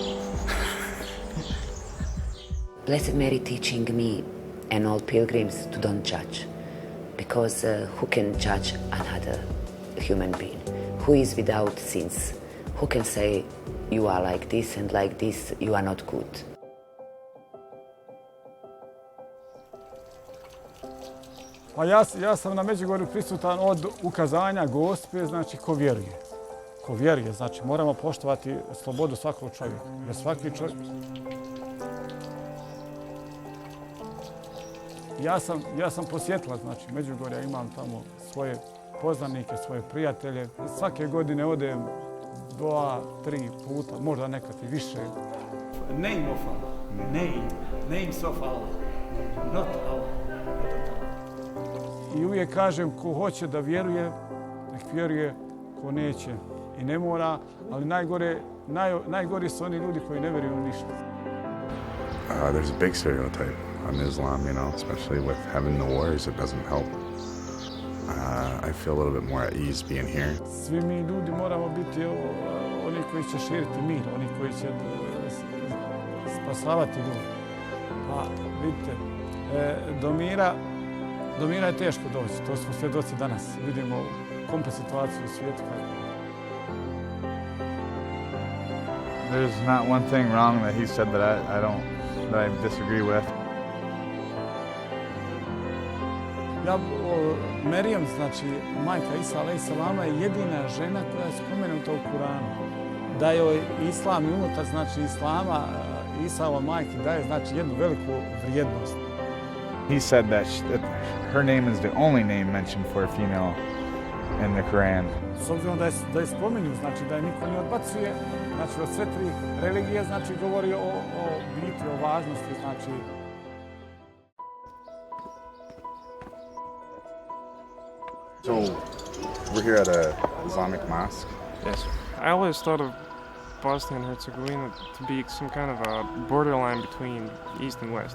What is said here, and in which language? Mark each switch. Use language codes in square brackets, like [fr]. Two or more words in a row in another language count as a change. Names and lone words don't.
[en] Blessed Mary teaching me and all pilgrims to don't judge, because who can judge another human being who is without sins? Who can say you are like this and like this, you are not good? [bs] Pa ja sam na Međugorju prisutan od ukazanja Gospe, znači ko vjeruje. Ko vjeruje, znači moramo poštovati slobodu svakog čovjeka. Jer svaki čovjek... Ja sam posjetila, znači Međugorja, imam tamo svoje poznanike, svoje prijatelje. Svake godine odem 2, 3 puta, možda nekad i više. [en] Name of Allah, names of Allah, not Allah. [bs] I uvijek kažem, ko hoće da vjeruje, nek vjeruje, ko neće i ne mora, ali najgori su oni ljudi koji ne vjeruju ništa. [en] There's a big stereotype on Islam, you know, especially with having the wars, it doesn't help. I feel a little bit more at ease being here. [bs] Svi mi ljudi moramo biti oni koji će širiti mir, oni koji će spasavati ljude. Pa vidite, do mira je teško doći, to smo svjedoci danas. Vidimo komplet situaciju u svijetu. [en] There's not one thing wrong that he said that I disagree with. [bs] Merijem, znači majka Isa a.s. je jedina žena koja je spomenuta u Kuranu. Da joj islam i unutar, znači islama, Isaova majki daje znači jednu veliku vrijednost. [en] He said that her name is the only name mentioned for a female in the Quran. [bs] S obzirom da je spominju, znači da je niko ne odbacuje, znači od sve 3 religije, znači govori o biti, o važnosti, znači. [en] So, we're here at an Islamic mosque. Yes. I always thought of Bosnia and Herzegovina to be some kind of a borderline between East and West.